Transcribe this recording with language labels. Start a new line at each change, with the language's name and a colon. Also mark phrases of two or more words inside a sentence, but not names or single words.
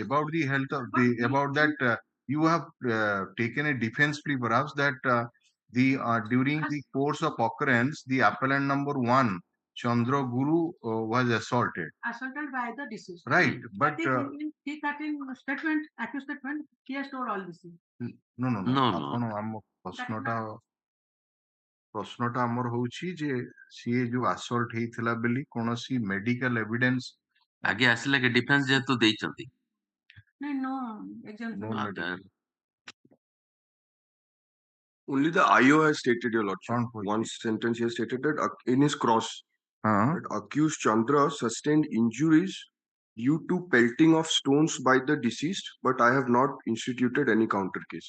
English: About the health of the about that you have taken a defense plea perhaps that during the course of occurrence the appellant number 1 Chandra Guru was assaulted By the deceased. right, but in T13 statement, accused statement, he has told all this. no No.
Odia: ଆମ ପ୍ରଶ୍ନଟା ଆମର ହଉଛି ଯେ ସିଏ ଯୋଉ assault ହେଇଥିଲା ବୋଲି କୌଣସି
English: medical evidence
Odia: ଆଗେ ଆସିଲା କି ଡିଫେନ୍ସ ଯେହେତୁ ଦେଇଛନ୍ତି
English: No example. no medical Only the IO has stated, your lordship. Can't hold One it. sentence he has stated that in his cross, huh? that accused Chandra sustained injuries due to pelting of stones by the deceased, but I have not instituted any counter case.